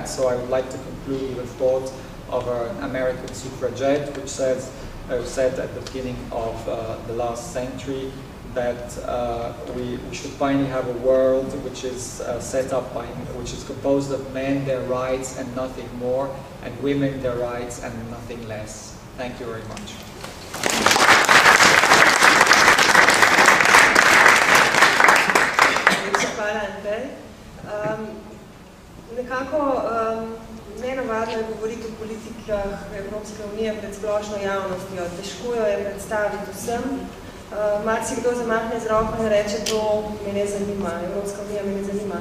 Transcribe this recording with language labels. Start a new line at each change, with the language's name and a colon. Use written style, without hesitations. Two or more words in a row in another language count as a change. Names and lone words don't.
English: So I would like to conclude with a thought of an American suffragette, which said at the beginning of the last century that we should finally have a world which is set up by, which is composed of men, their rights, and nothing more, and women, their rights, and nothing less. Thank you very much.
Slovenian: Hvala, Andrej. Nekako nenavadno je govoriti o politikah Evropske unije pred splošno javnostjo. Težko jo je predstaviti vsem. Marsikdo zamahne z roko in reče, to me ne zanima, Evropska unija me ne zanima.